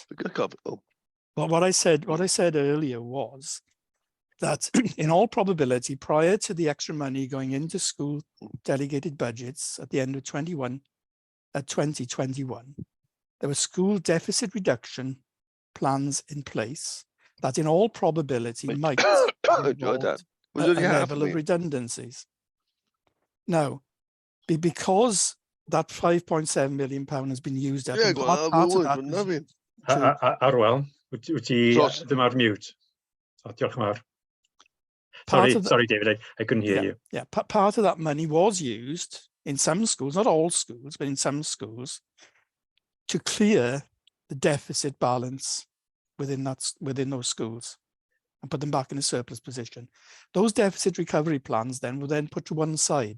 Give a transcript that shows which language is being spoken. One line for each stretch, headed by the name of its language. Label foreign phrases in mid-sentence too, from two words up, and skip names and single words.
English: Well, what I said earlier was that in all probability, prior to the extra money going into school delegated budgets at the end of 2021, there were school deficit reduction plans in place that in all probability might involve a level of redundancies. Now, because that £5.7 million has been used up,
Welsh: Arwel, wyt ti ddim ar mute? Oh, diolch yn fawr.
English: Sorry, David, I couldn't hear you. Yeah, part of that money was used in some schools, not all schools, but in some schools, to clear the deficit balance within those schools and put them back in a surplus position. Those deficit recovery plans then were then put to one side.